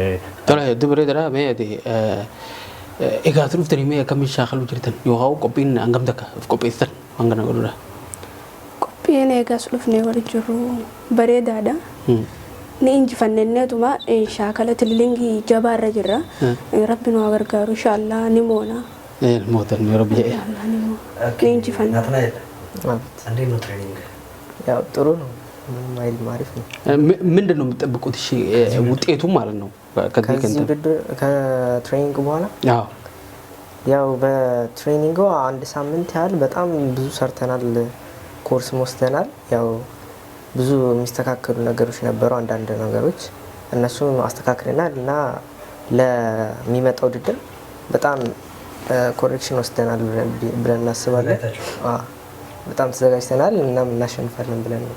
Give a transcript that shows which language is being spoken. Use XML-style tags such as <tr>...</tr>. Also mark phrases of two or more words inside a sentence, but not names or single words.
<om>Tola hedduu bareedaadha mee ati egaa dhuftanii mee akkamiin shaakaluu jirtan yookaan qophiin hangam takka qopheessan waan kana godhudha. Qophiin eegas dhufnee wal jirru bareedaadha. Ni injifanneetuma shaakala tililingii jabaarra jirra. Rabbi nu gargaaru inshallah ni moona. Mootan yoo rabbi jedhe. Ni injifanne.</om> <am>እንዴት ነው ትሬኒንግ? ያው ጥሩ ነው። ምንም አይልም አሪፍ ነው። ምንድን ነው የምትጠብቁት? እሺ ውጤቱ ማለት ነው ከትሬኒንግ በኋላ ያው በትሬኒንጉ አንድ ሳምንት ያህል በጣም ብዙ ሰርተናል፣ ኮርስ ወስደናል። ያው ብዙ የሚስተካከሉ ነገሮች ነበሩ፣ አንዳንድ ነገሮች እነሱ አስተካክለናል እና ለሚመጣው ውድድር በጣም ኮሬክሽን ወስደናል ብለን እናስባለን። በጣም ተዘጋጅተናል እና እናሸንፋለን ብለን ነው።</am>